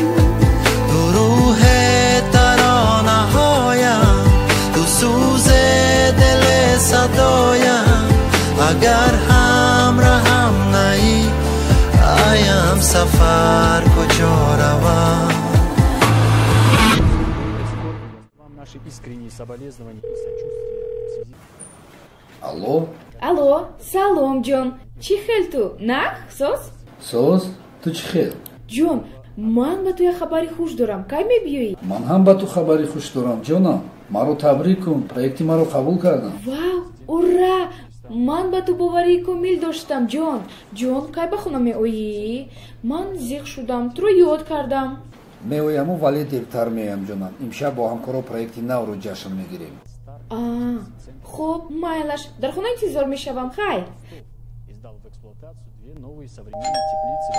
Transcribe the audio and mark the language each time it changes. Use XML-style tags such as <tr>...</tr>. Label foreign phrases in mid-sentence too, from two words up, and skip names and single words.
<fa>اگر همراهم نهی ایم سفر کجا روم</fa> <ru>Вам наши искренние соболезнования и сочувствия в связи. Алло?</ru> <tg>Алло, салом, Джон. Чӣ хел ту? Нах, сос? Сос? Ту чӣ хел? Джон, ман ба ту як хабари хуш дорам. Кай мебиёӣ? Ман ҳам ба ту хабари хуш дорам, ҷонам. Маро табрик кун, проекти маро қабул кардам. Вау, ура! Ман ба ту боварии комил доштам, Ҷон. Ҷон, кай ба хона меоӣ? Ман зиқ шудам, туро ёд кардам. Меояму, вале дертар меоям, ҷонам. Имшаб бо ҳамкоро проекти навро ҷашн мегирем. Хуб, майлаш. Дар хона интизор мешавам, хайр.</tg> <ru>Издал в эксплуатацию две новые современные теплицы.</ru>